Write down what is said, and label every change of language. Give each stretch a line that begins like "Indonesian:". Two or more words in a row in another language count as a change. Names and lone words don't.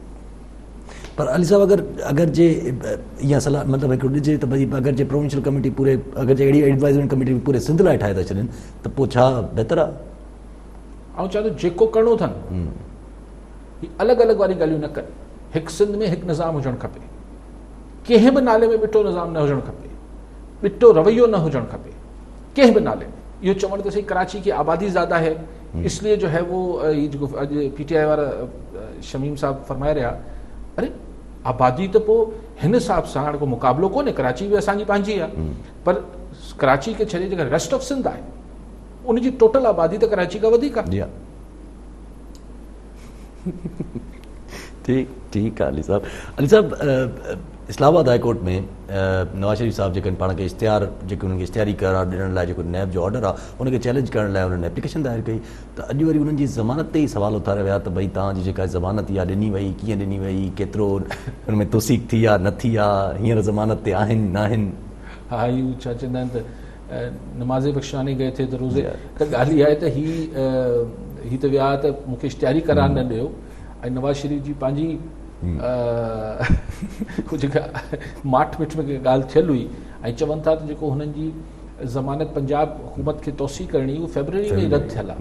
Sindhi: पर अली साहब, अगरि जे इहा सलाह मतिलबु हिकिड़ो ॾिजे त भई अगरि जे
English: provincial committee
Sindhi: पूरे, अगरि जे अहिड़ी
English: advisory committee
Sindhi: पूरे सिंध लाइ ठाहे था छॾनि त पोइ छा बहितर आहे? ऐं चवां थो जेको करिणो अथनि ही अलॻि अलॻि वारी ॻाल्हियूं न कनि। हिकु सिंध में हिकु निज़ाम हुजणु खपे, कंहिं बि नाले में ॿिटो निज़ाम न हुजणु खपे, ॿिटो रवैयो न हुजणु खपे कंहिं बि नाले में। इहो चवणु त सही
Urdu: کراچی کی آبادی زیادہ ہے اس لیے جو ہے وہ یہ
Sindhi: जेको अॼु PTI वारा शमीम साहब फरमाए रहिया, अरे आबादी त पोइ हिन हिसाब सां हाणे को मुक़ाबिलो कोन्हे, कराची बि असांजी पंहिंजी आहे, पर कराची खे छॾे जेका
English: rest of Sindh
Sindhi: आहे उनजी टोटल आबादी त कराची खां वधीक आहे।
Urdu: ٹھیک ہے
Sindhi: अली साहब इस्लामाबाद हाई कोर्ट में नवाज शरीफ साहब जेके पाण खे इश्तिहार जेके उन्हनि खे इश्तिहारी करार ॾियण लाइ जेको नैब जो ऑर्डर आहे उनखे चैलेंज करण लाइ उन्हनि एप्लीकेशन दायर कई, त अॼु वरी उन्हनि जी ज़मानत ते ई सवाल उथारिया विया त भई तव्हांजी जेका ज़मानत इहा ॾिनी वई कीअं ॾिनी वई, केतिरो हुन में तौसीक़ थी आहे न थी आहे, हींअर ज़मानत ते आहिनि न आहिनि। हा इहो छा चवंदा आहिनि त
Urdu: نماز بخشوانی گئے تھے
Sindhi: त रोज़े, त ॻाल्हि इहा आहे त ही त विया त मूंखे इश्तिहारी करार न ॾियो, ऐं नवाज़ शरीफ जी पंहिंजी जेका माठ मिठ में ॻाल्हि थियल हुई ऐं चवनि था त जेको हुननि जी ज़मानत पंजाब हुकूमत खे तौसी करणी उहो फेबरवरी में रद्द थियल आहे।